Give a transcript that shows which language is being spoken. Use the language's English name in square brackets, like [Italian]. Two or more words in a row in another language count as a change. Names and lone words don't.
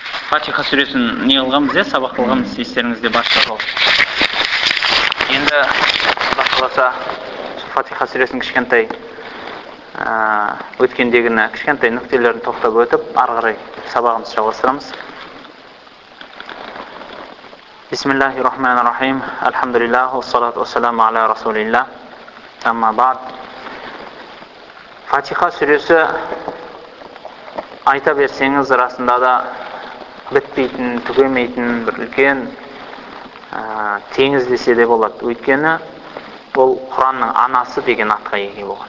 [Kazakh] Фатиха сүресін не қылғанбыз, сабақ қылғанбыз, естеріңізде бар шығар. Енді Алла қаласа Фатиха сүресінің кішкентай өткендегіні кішкентай нүктелерін тоқтап өтіп, ары қарай сабағымызды жалғастырамыз. [Arabic] بسم الله الرحمن الرحيم. الحمد لله، والصلاة والسلام على رسول الله. أما بعد. [Kazakh] Фатиха сүресі айта берсеңіз расында да бітпейтін, түгемейтін бір үлкен теңіз десе де болады. Өйткені бұл Құранның анасы деген атқа ие болған.